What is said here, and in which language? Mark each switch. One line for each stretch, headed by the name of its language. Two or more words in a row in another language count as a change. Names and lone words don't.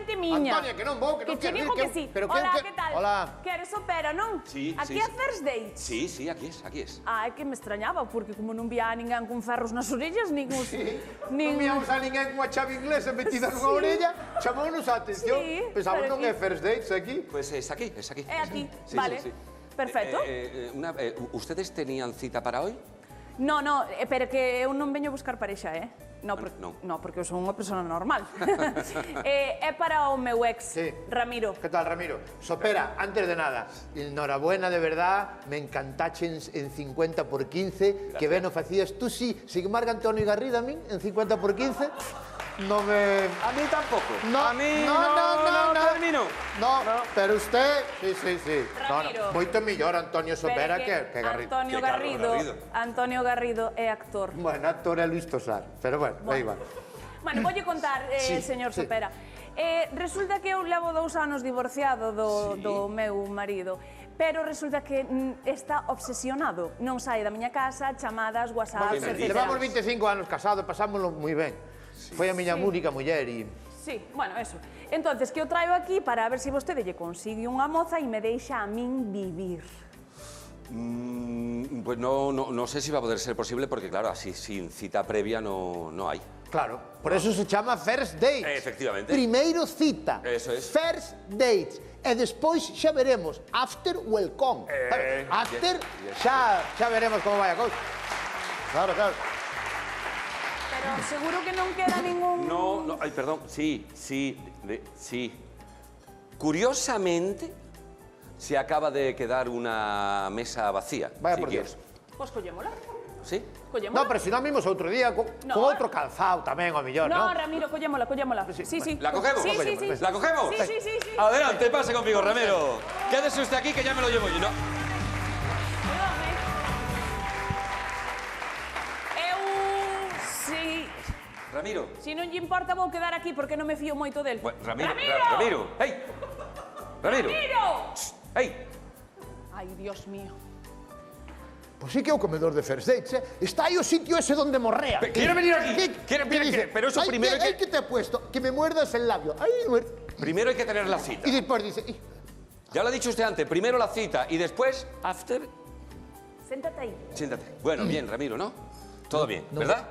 Galician: miña. Antonia, que non vou, que non che quero digo ir, que sí. pero
Spanish: Hola, que- que tal? Hola.
Galician: Queres opera, non? Sí, Aquí sí, a sí. First Dates.
Spanish: Sí, sí, aquí es, aquí es.
Galician: Ah, é que me extrañaba, porque como non vía a ninguén con ferros nas orellas, nin os... Non víamos a ninguén cunha chave inglesa metida nunha orella, chamounos a atención. Sí, Pensamos, pero non é aquí- first dates aquí.
Spanish: Pues es aquí, es aquí.
Galician: É aquí, Sí, vale. sí, sí. Perfecto.
Spanish: ¿Ustedes tenían cita para hoy? No,
Galician: pero que eu non veño a buscar parexa, No, non. no, porque eu son unha persona normal. É para o meu ex, Sí. Ramiro.
Spanish: ¿Qué tal, Ramiro?
Galician: Sopera, antes de nada, enhorabuena, de verdad, me encantaches en 50 por 15, que ben o facías tú, sí,
Spanish: sin embargo,
Galician: Antonio Garrido a min, en 50 por 15, no me...
Spanish: A mí tampoco. No, a mí no, termino. No, pero usted, sí. Ramiro.
Galician: Moito mellor Antonio Sopera Pero que Garrido. Antonio Que Carlos Garrido, Garrido. Antonio Garrido é actor. Bueno, actor é Luis Tosar, pero bueno, da igual. Bueno, voulle contar, señor sí. Sopera. Resulta que eu levo 2 anos divorciado do meu marido, pero resulta que está obsesionado. Non sai da miña casa, chamadas, whatsapps, etc. Levamos 25 anos casados, pasámoslo moi ben. Foi a miña única muller e...
Spanish: Sí, bueno, eso.
Galician: Entonces, que eu traio aquí para ver se vostede lle consigue unha moza e me deixa a min vivir.
Spanish: Pues no sé si va a poder ser posible porque, claro, así sin cita previa no hay.
Galician: Claro, por eso se chama first dates. Efectivamente. Primeiro cita.
Spanish: Eso es. First dates.
Galician: E despois xa veremos.
English: After welcome.
Galician: After, xa veremos como vai a cousa. Claro. Pero seguro que non queda ningún...
Spanish: No, ay, perdón, sí. Curiosamente, se acaba de quedar una mesa vacía. Vaya si por quieres. Dios.
Galician: Pois collémola.
Spanish: ¿Sí?
Galician: Collémola. No, pero si non vimos outro día con outro calzado tamén, o mellor,
Spanish: No,
Galician: non? Ramiro, collémola. Sí.
Spanish: ¿La cogemos? Sí. ¿La cogemos? Sí. Adelante, pase conmigo, Ramiro. Quédese usted aquí que ya me lo llevo yo, ¿no? Sí. Ramiro.
Galician: Si non lle importa, vou quedar aquí porque non me fío moito del. Ramiro. ¡Ramiro! ¡Hey! Ramiro. ¡Ramiro! ¡Hey! Ai, Dios mío. Pois sí que é o comedor de first dates, Está aí o sitio ese donde morrea.
Spanish: ¿Quiere venir aquí? ¿Quiere dice? pero eso primero hay que te he puesto, que me muerdas el labio. Primero hay que tener la cita. Y después dice... Ya lo ha dicho usted antes, primero la cita y después, after...
Galician: Séntate aí.
Spanish: Siéntate. Bueno, bien, Ramiro, ¿no? Todo bien, ¿verdad?